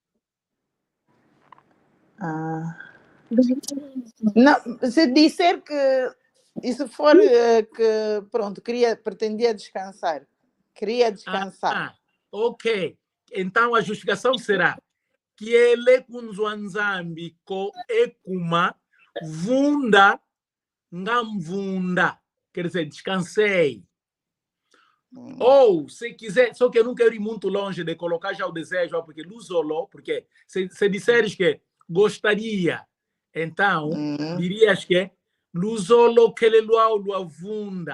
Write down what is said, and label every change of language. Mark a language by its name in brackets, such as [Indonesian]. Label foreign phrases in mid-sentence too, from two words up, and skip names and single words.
[Portuguese] Não, se disser que e se for que pronto, pretendia descansar, queria descansar. Ok. Então a justificação será que ele [Kongo] kunzwanzambi ko ekuma vunda ngamvunda. [Portuguese] Quer dizer, descansei. Ou, se quiser, só que eu não quero ir muito longe de colocar já o desejo, porque Luzolo, porque se disseres que gostaria, então, dirias que Luzolo que [Kongo] lua vunda.